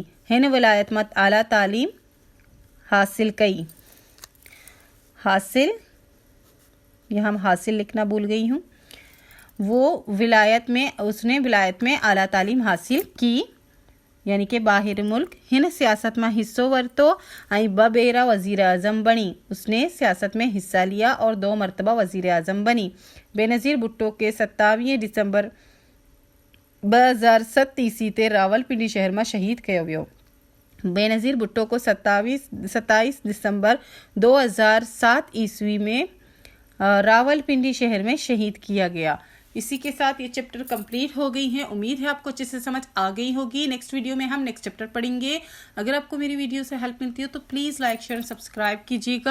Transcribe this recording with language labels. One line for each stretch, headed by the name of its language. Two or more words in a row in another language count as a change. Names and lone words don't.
Sindhi: हिन विलायत में आला तालीम हासिल कई।
Urdu: حاصل یہاں حاصل لکھنا بھول گئی ہوں. اسنے ولایت میں اعلیٰ تعلیم حاصل کی یعنی کہ باہر ملک.
Sindhi: हिन सियासत में हिस्सो वरतो ऐं 2 बेरा वज़ीर आज़म बनी।
Urdu: اسنے سیاست میں حصہ لیا اور 2 مرتبہ وزیر اعظم بنی.
Sindhi: बेनज़ीर भुट्टो के 27 दिसंबर 2007 ईस्वी ते रावलपिंडी शहर में शहीद किया वियो।
Urdu: بینظیر بھٹو کو 27 دسمبر 2007 عیسوی میں راولپنڈی شہر میں شہید کیا گیا. اسی کے ساتھ یہ
English: chapter complete
Urdu: ہو گئی ہے۔ امید ہے آپکو اچھے سے سمجھ آ گئی ہوگی.
English: next video
Urdu: میں ہم
English: next chapter
Urdu: پڑھیں گے۔ اگر آپکو میری ویڈیو سے ہیلپ ملتی ہو تو
English: please like share subscribe
Urdu: کیجیے گا.